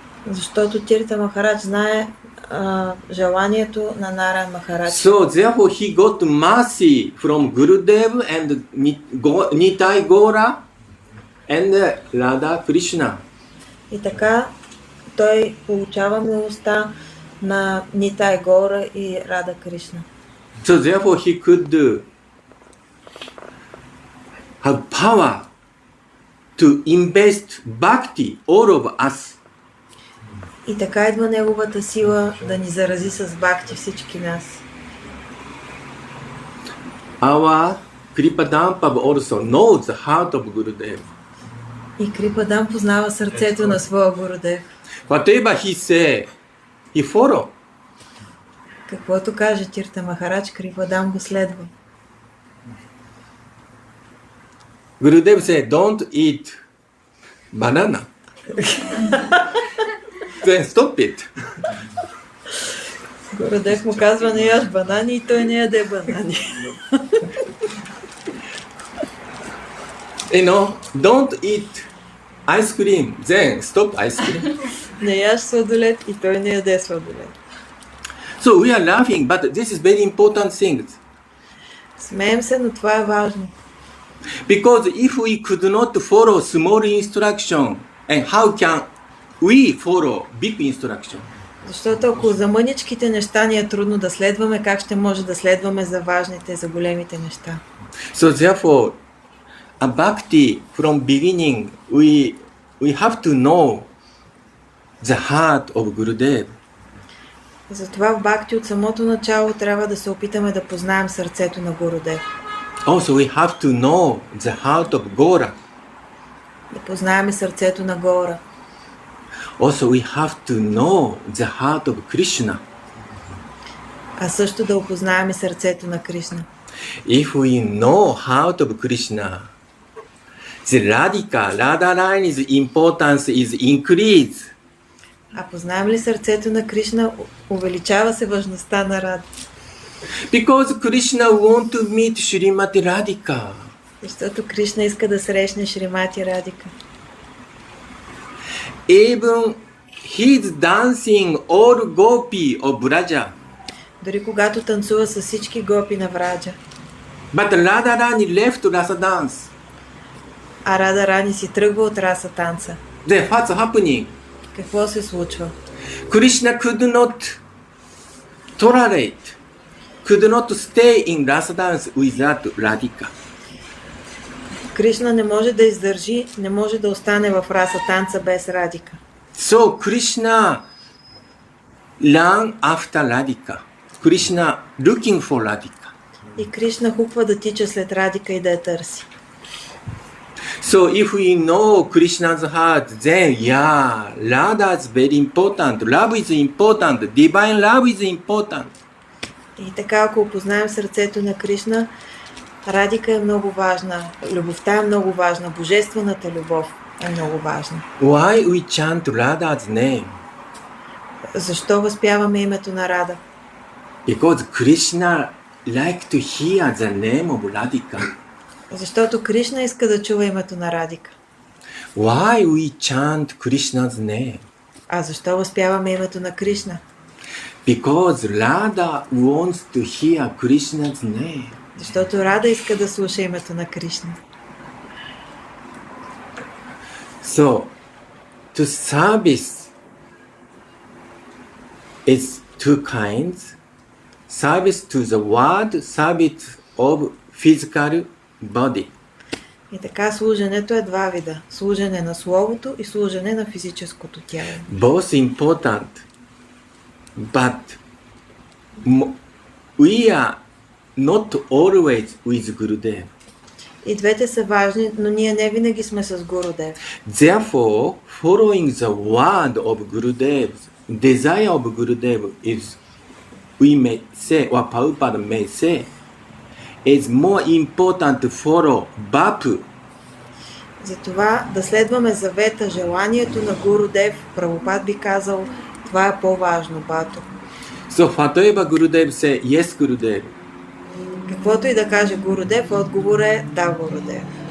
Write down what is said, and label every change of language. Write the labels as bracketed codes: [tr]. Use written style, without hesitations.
[bg] Защото Тирта Махарадж знае желанието на Нараян Махарадж. [en] So therefore he got mercy from Gurudev and Nitai Gora and Radha Krishna. [bg] И така той получава милостта на Нитай Гора и Рада Кришна. [en] So therefore he could have power to invest bhakti all of us. [bg] И така идва неговата сила да ни зарази с бхакти всички нас. [en] Our Kripadampa also knows the heart of Gurudev. [bg] И Крипадам познава сърцето на своя Гурудев. [en] Whatever he say, he follow. [bg] Каквото каже Тирта Махарадж, Крипадам го следва. [en] Gurudev say, don't eat banana. Then stop it. [bg] Гурудев му казва, не яш банани и той не яде банани. [en] Don't eat ice cream. Then stop ice cream. [bg] Не яш сладолет и той не яде сладолет. [en] So we are laughing, but this is very important thing. [bg] Смеем се, но това е важно. [en] Because if we could not follow small instruction, and how can we follow big instruction? [bg] Защото ако за мъничките неща ни е трудно да следваме, как ще може да следваме за важните, за големите неща? [en] So therefore, a bhakti from beginning, we have to know the heart of Gurudev. [bg] Затова в бхакти от самото начало трябва да се опитаме да познаем сърцето на Гурудев. [en] Also we have to know the heart of Gora. [bg] Да познаем сърцето на Гора. [en] Also we have to know the heart of Krishna. [bg] А също да опознаем сърцето на Кришна. [en] If we know heart of Krishna, the Radha Rani's importance is increased. [bg] А познаем ли сърцето на Кришна, увеличава се важността на Рада. [en] Because Krishna want to meet Shrimati Radhika. [bg] Защото Кришна иска да срещне Шримати Радика. [en] Even he's dancing all gopi of Braja. [bg] Дори когато танцува с всички гопи на Враджа. [en] But Radha Rani left Rasa dance. [bg] А Рада Рани си тръгва от раса танца. [en] Then what's happening? [bg] Какво се случва? [en] Krishna could not tolerate, could not stay in Rasa dance without Radhika. [bg] Кришна не може да издържи, не може да остане в раса танца без Радика. [en] So Krishna ran after Radhika. Krishna looking for Radhika. [bg] И Кришна хуква да тича след Радика и да я търси. [en] So if we know Krishna's heart, then Radha is very important. Love is important. Divine love is important. [bg] И така, ако опознаем сърцето на Кришна, Радика е много важна, любовта е много важна, божествената любов е много важна. [en] Why we chant Radha's name? [bg] Защо възпяваме името на Рада? [en] Because Krishna like to hear the name of Radhika. [bg] Защото Кришна иска да чува името на Радика. [en] Why we chant Krishna's name? [bg] А защо възпяваме името на Кришна? [en] Because Radha wants to hear Krishna's name. [bg] Защото Рада иска да слуша името на Кришна. [en] So, to service is two kinds. Service to the world, service of physical body. [bg] И така служенето е два вида. Служене на словото и служене на физическото тяло. [en] Both important, but we are not always with Gurudev. [bg] И двете са важни, но ние не винаги сме с Гурудев. [en] Therefore, following the word of Gurudev, desire of Gurudev is, we may say, or Prabhupada may say, is more important to follow Bapu. [bg] Затова да следваме завета, желанието на Гурудев, Прабхупад би казал, това е по-важно, Бато. [en] So whatever Gurudev say, yes Gurudev. [bg] Каквото и да каже Гурудев, отговор е да, Гурудев.